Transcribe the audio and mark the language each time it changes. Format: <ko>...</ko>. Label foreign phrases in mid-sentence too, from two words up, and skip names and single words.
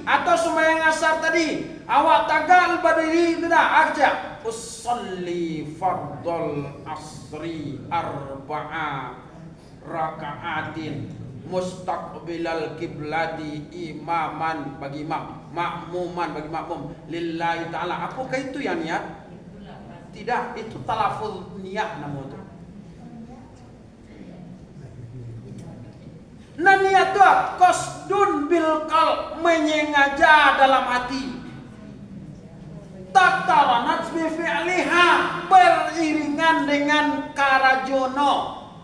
<id>atau sembahyang asar tadi awak tagal berdiri tidak aja</id> <ar>أصلي فرض العصر أربع ركعات مستقبل القبلة</ar> <id>imaman bagi imam, makmuman bagi makmum</id> <ar>لله تعالى.</ar> <id>Apakah itu yang niat? Tidak, itu talafuz niat namanya. Nah niat tu</id> <ar>قصد بالقلب,</ar> <id>menyengaja dalam hati.</id> <ar>تقترن بفعلها,</ar> <id>beriringan dengan karajono.</id>